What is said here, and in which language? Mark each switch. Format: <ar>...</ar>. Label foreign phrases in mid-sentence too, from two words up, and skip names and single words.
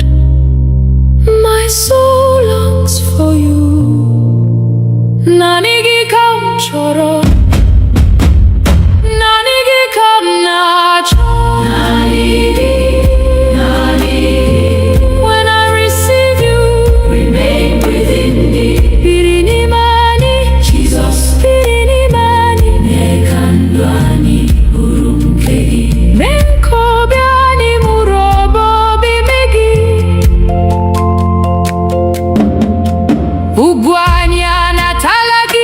<en>My soul longs for you.</en> <ig>Naanị gị ka m chọrọ, naanị gị ka m na-achọ. Naanị gị, naanị gị,</ig> <en>When I receive you, remain within me.</en> <ig>biri n'ime anyị, Jizọs, biri n'ime anyị. mee ka ndụ anyị bụrụ nke gị. Mee ka obi anyị mụrụ ọbọ obibi gị. Ugwu anyị anatala gị,</ig>